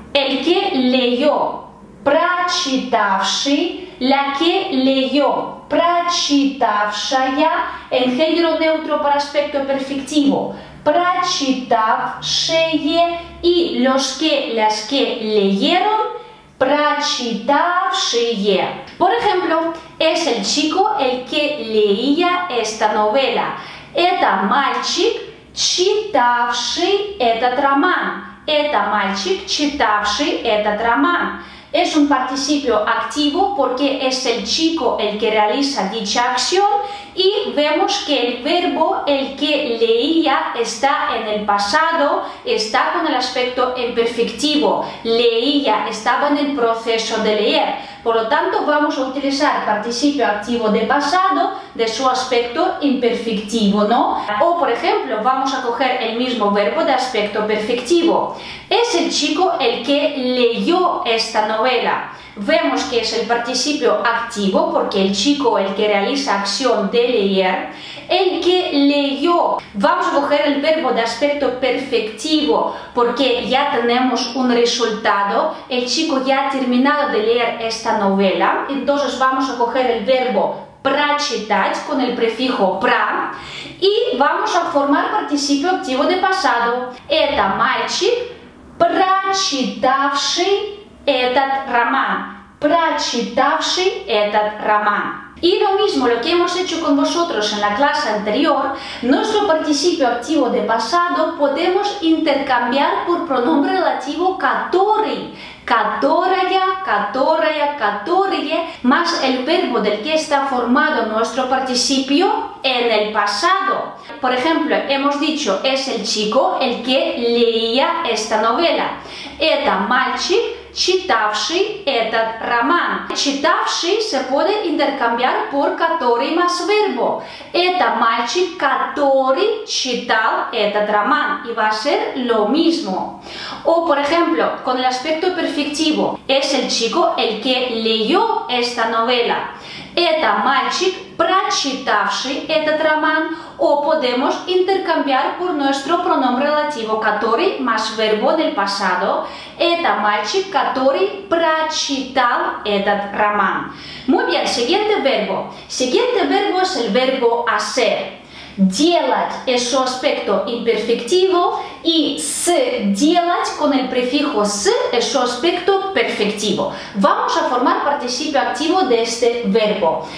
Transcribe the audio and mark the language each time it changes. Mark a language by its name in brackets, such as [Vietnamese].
[Spanish] El que leyó, [Russian] прочитавший, [Spanish] la que leyó, [Russian] прочитавшая, [Spanish] en género neutro para aspecto perfectivo, [Russian] прочитавшие, [Spanish] y las que leyeron, прочитавшие. Por ejemplo, es el chico el que leía esta novela. [Russian] Это мальчик, читавший этот роман. Это мальчик, читавший этот роман. [Spanish] Es un participio activo porque es el chico el que realiza dicha acción y vemos que el verbo, el que leía, está en el pasado, está con el aspecto imperfectivo. Leía, estaba en el proceso de leer. Por lo tanto, vamos a utilizar participio activo de pasado de su aspecto imperfectivo, ¿no? O, por ejemplo, vamos a coger el mismo verbo de aspecto perfectivo. Es el chico el que leyó esta novela. Vemos que es el participio activo porque el chico el que realiza acción de leer. El que leyó, vamos a coger el verbo de aspecto perfectivo porque ya tenemos un resultado, el chico ya ha terminado de leer esta novela, entonces vamos a coger el verbo прочитать con el prefijo про y vamos a formar participio activo de pasado. [Russian] Это мальчик, прочитавший этот роман, прочитавший этот роман. [Spanish] Y lo mismo, lo que hemos hecho con vosotros en la clase anterior, nuestro participio activo de pasado podemos intercambiar por pronombre relativo который. [Russian] Которая, которая, которые, [Spanish] más el verbo del que está formado nuestro participio en el pasado. Por ejemplo, hemos dicho, es el chico el que leía esta novela. [Russian] Это мальчик, читавший этот роман. [Spanish] Читавший se puede intercambiar por который más verbo. [Russian] Это мальчик, который читал этот роман. [Spanish] Y va a ser lo mismo. O, por ejemplo, con el aspecto perfectivo, es el chico el que leyó esta novela. [Russian] Это мальчик, прочитавший этот роман. [Spanish] O podemos intercambiar por nuestro pronombre relativo который más verbo del pasado. [Russian] Это мальчик, который прочитал этот роман. [Spanish] Muy bien, siguiente verbo. Siguiente verbo es el verbo hacer. Делать es su aspecto imperfectivo y делать con el prefijo с es su aspecto perfectivo. Vamos a formar participio activo de este verbo.